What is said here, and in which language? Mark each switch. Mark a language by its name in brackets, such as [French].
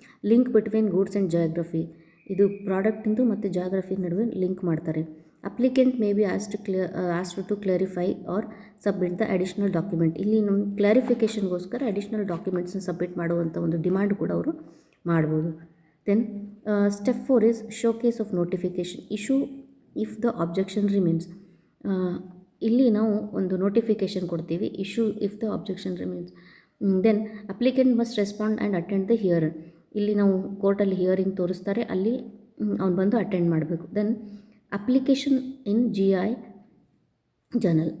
[English] link between goods and geography, [Kannada] ಇದು ಪ್ರಾಡಕ್ಟಿಂದು ಮತ್ತು geography ನಡುವೆ ಲಿಂಕ್ ಮಾಡ್ತಾರೆ. [English] Applicant may be asked to clarify or submit the additional document. [Kannada] ಇಲ್ಲಿ ನಮ್ಮ ಕ್ಲಾರಿಫಿಕೇಷನ್ಗೋಸ್ಕರ ಅಡಿಷ್ನಲ್ ಡಾಕ್ಯುಮೆಂಟ್ಸ್ನ ಸಬ್ಮಿಟ್ ಮಾಡುವಂಥ ಒಂದು ಡಿಮಾಂಡ್ ಕೂಡ ಅವರು ಮಾಡ್ಬೋದು. [English] Then step 4 is showcase of notification. Issue if the objection remains. [Kannada] ಇಲ್ಲಿ ನಾವು ಒಂದು ನೋಟಿಫಿಕೇಷನ್ ಕೊಡ್ತೀವಿ, [English] Issue if the objection remains. Then applicant must respond and attend the hearing. [Kannada] ಇಲ್ಲಿ ನಾವು ಕೋರ್ಟಲ್ಲಿ ಹಿಯರಿಂಗ್ ತೋರಿಸ್ತಾರೆ, ಅಲ್ಲಿ ಅವ್ನು ಬಂದು ಅಟೆಂಡ್ ಮಾಡಬೇಕು. [English] Then application in GI journal.